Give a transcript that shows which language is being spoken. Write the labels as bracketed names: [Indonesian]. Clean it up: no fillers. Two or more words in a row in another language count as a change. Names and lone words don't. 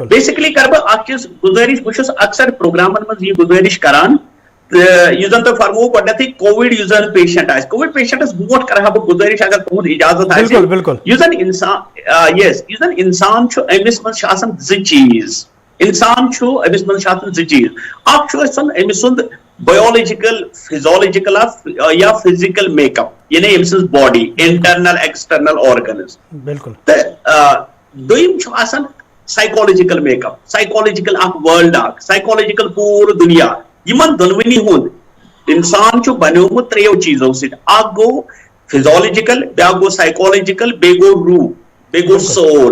[Kashmiri] بیسکلی کر بہٕ اکھ چیٖز گُزٲرِش بہٕ چھُس اکثر پروگرامن منٛز یہِ گُزٲرِش کران یُس زن تۄہہِ فرمووٕ گۄڈنیتھٕے کووِڈ یُس زن پیشنٹ آسہِ [English] COVID patients [Kashmiri] برونٛٹھ کرٕ ہا بہٕ گُزٲرِش اگر تُہُنٛد اِجازت آسہِ یُس زن انسان چھُ أمِس منٛز چھِ آسان زٕ چیٖز انسان چھُ أمِس منٛز چھِ آسان زٕ چیٖز اکھ چھُ أمِس سُنٛد [English] biological physiological or physical make up [Kashmiri] یعنی أمۍ سٕنٛز [English] body internal external organs [Kashmiri] تہٕ دوٚیِم چھُ آسان [English] psychological make up psychological [Kashmiri] اکھ وٲلڈ اکھ سایکولوجِکل پوٗرٕ دُنیا یمن دۄنوٕنی ہُنٛد انسان چھُ بنیومُت ترٛیو چیٖزو سۭتۍ اکھ گوٚو فِزالجِکل بیاکھ گوٚو سایکولوجِکل بیٚیہِ گوٚو روح بیٚیہِ گوٚو سول.